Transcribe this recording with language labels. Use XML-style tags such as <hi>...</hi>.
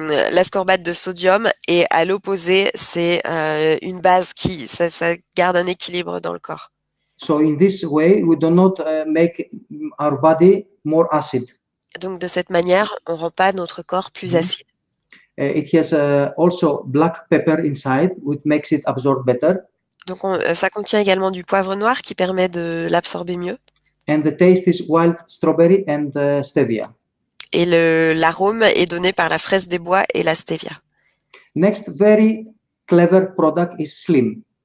<fr>L'ascorbate de sodium, et à l'opposé, c'est une base ça garde un équilibre dans le corps.</fr> <en>So in this way, we do not make our body more acid.</en> <fr>Donc de cette manière, on rend pas notre corps plus acide.</fr> <en>It has also black pepper inside, which makes it absorb better.</en> <fr>Donc ça contient également du poivre noir qui permet de l'absorber mieux.</fr> <en>And the taste is wild strawberry and stevia.</en> <fr>Et l'arôme est donné par la fraise des bois et la stevia.</fr> <en>Next very clever product is Slim.</en>